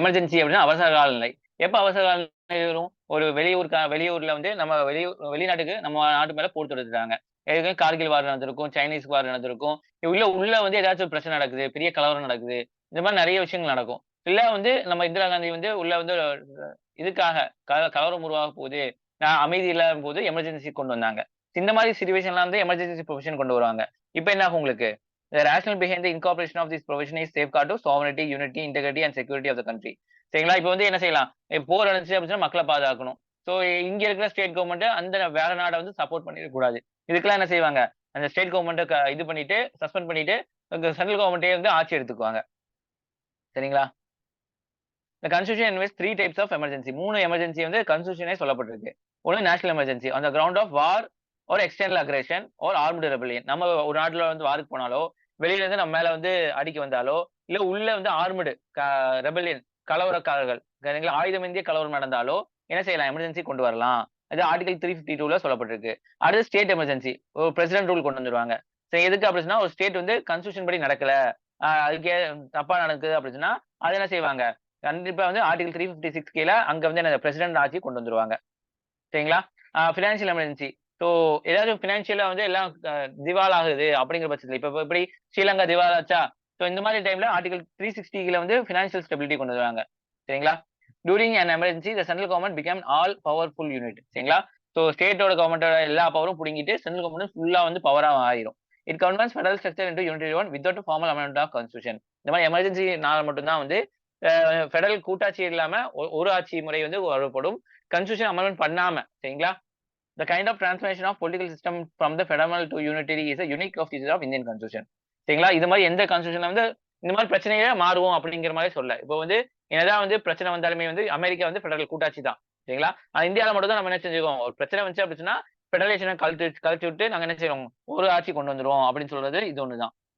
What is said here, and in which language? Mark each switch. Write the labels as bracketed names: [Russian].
[Tamil] Emergency அப்படின்னா அவசர கால நிலை. எப்ப அவசர கால நிலை வரும், ஒரு வெளியூர்ல வந்து நம்ம வெளிநாட்டுக்கு நம்ம நாட்டு மேல போர் தொடுத்துட்டாங்க, ஏற்கனவே கார்கில் வார் நடந்திருக்கும், சைனீஸ் வார் நடந்திருக்கும், உள்ள வந்து ஏதாச்சும் பிரச்சனை நடக்குது, பெரிய கலவரம் நடக்குது, இந்த மாதிரி நிறைய விஷயங்கள் நடக்கும். இல்ல வந்து நம்ம இந்திரா காந்தி வந்து உள்ள வந்து இதுக்காக கலவரம் உருவாக போகுது, அமைதி இல்லாத போது எமர்ஜென்சி கொண்டு வந்தாங்க. இந்த மாதிரி சிச்சுவேஷன்லாம் வந்து எமர்ஜென்சி ப்ரொவிஷன் கொண்டு வருவாங்க. இப்போ என்ன ஆகும் உங்களுக்கு? [English] The rationale behind the incorporation of this provision is safeguard to sovereignty, unity, integrity and security of the country. [Tamil] சரிங்களா? இப்போ வந்து என்ன செய்யலாம்? போர் நடந்துச்சு அப்படின்னா மக்களை பாதுகாக்கணும். ஸோ இங்க இருக்கிற ஸ்டேட் கவர்மெண்ட் அந்த வேற நாடை வந்து சப்போர்ட் பண்ணிடக் கூடாது. இதுக்கெல்லாம் என்ன செய்வாங்க? அந்த ஸ்டேட் கவர்மெண்ட்டை இது பண்ணிட்டு சஸ்பெண்ட் பண்ணிட்டு சென்ட்ரல் கவர்மெண்ட்டே வந்து ஆட்சி எடுத்துக்குவாங்க. சரிங்களா? [English] The constitution invests 3 types of emergency. [Tamil] 3 emergency வந்து கன்ஸ்டிடியூஷனே சொல்லப்பட்டிருக்கு. [English] ஒன்று national emergency on the ground of war or external aggression or armed rebellion. [Tamil] நம்ம ஒரு நாட்டுல வந்து வாருக்கு போனாலோ வெளியில இருந்து நம்ம மேல வந்து அடிக்க வந்தாலோ இல்ல உள்ள வந்து ஆர்மடு ரெபல்லியன் கலவரக்காரர்கள் சரிங்களா ஆயுதம் இந்திய கலவரம் நடந்தாலோ என்ன செய்யலாம்? எமர்ஜென்சி கொண்டு வரலாம். அது ஆர்டிகல் 352ல சொல்லப்பட்டிருக்கு. அடுத்து ஸ்டேட் எமர்ஜென்சி ஒரு பிரசிடென்ட் ரூல் கொண்டு வந்துருவாங்க. சரி எதுக்கு அப்படின்னா ஒரு ஸ்டேட் வந்து கான்ஸ்டிடியூஷன் படி நடக்கல அதுக்கே தப்பா நடக்குது அப்படின்னா அது என்ன செய்வாங்க? கண்டிப்பா வந்து ஆர்டிகல் 356 கீழே அங்க வந்து என்ன பிரசிடென்ட் ஆட்சி கொண்டு வந்துருவாங்க. சரிங்களா? Financial emergency. ஸோ ஏதாவது ஃபினான்ஷியலா வந்து எல்லாம் திவால் ஆகுது அப்படிங்கிற பட்சத்தில் இப்போ எப்படி ஸ்ரீலங்கா திவால் ஆச்சா? ஸோ இந்த மாதிரி டைம்ல ஆர்டிகல் 360 வந்து ஃபினான்ஷியல் ஸ்டெபிலிட்டி கொண்டு வருவாங்க. சரிங்களா? [English] During an emergency the central government become all powerful unit. [Tamil] சரிங்களா? ஸோ ஸ்டேட்டோட கவர்மெண்டோட எல்லா பவரும் பிடிங்கிட்டு சென்ட்ரல் கவர்மெண்ட் ஃபுல்லா வந்து பவரா ஆயிரும். [English] It converts federal structure into unitary one without formal amendment of constitution. [Tamil] இந்த மாதிரி எமர்ஜென்சி நாள் மட்டும்தான் வந்து ஃபெடரல் கூட்டாட்சி இல்லாம ஒரு ஆட்சி முறை வந்து வரப்படும். கான்ஸ்டிடியூஷன் அமெண்ட்மெண்ட் பண்ணாம. சரிங்களா? [English] The kind of transformation of political system from the federal to unitary is a unique feature of Indian constitution. [Tamil] சரிங்களா? இது மாதிரி எந்த கான்ஸ்டிடியூஷன்ல வந்து இந்த மாதிரி பிரச்சனையே மாறுவோம் அப்படிங்கிற மாதிரி சொல்ல. இப்போ வந்து என்னதான் வந்து பிரச்சனை வந்தாலுமே வந்து அமெரிக்கா வந்து ஃபெடரல் கூட்டாட்சி தான். சரிங்களா? இந்தியாவில மட்டும் தான் நம்ம என்ன செஞ்சுக்கோம்? ஒரு பிரச்சனை வந்துச்சு அப்படின்னா ஃபெடரேஷனை கழிச்சு விட்டு நாங்க என்ன செய்வோம்? ஒரு ஆட்சி கொண்டு வந்துருவோம் அப்படின்னு சொல்றது இது ஒண்ணுதான்.